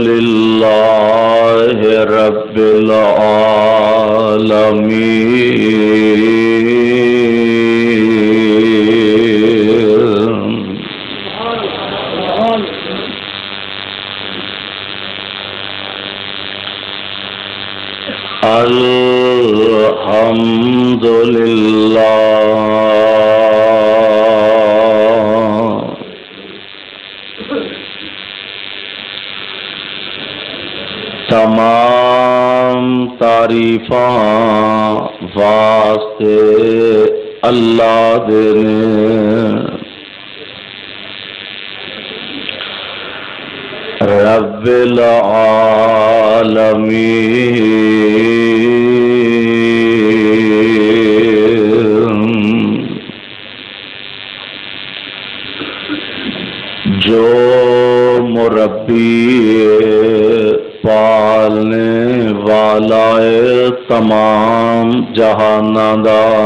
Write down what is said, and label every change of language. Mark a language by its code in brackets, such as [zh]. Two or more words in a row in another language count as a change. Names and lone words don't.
[ar] للہ رب العالمین الحمد [pa] للہ تمام تعریفاں واسطے اللہ دے [ar] رب العالمین [pa] جو مربی پالنے والا تمام جہاناں دا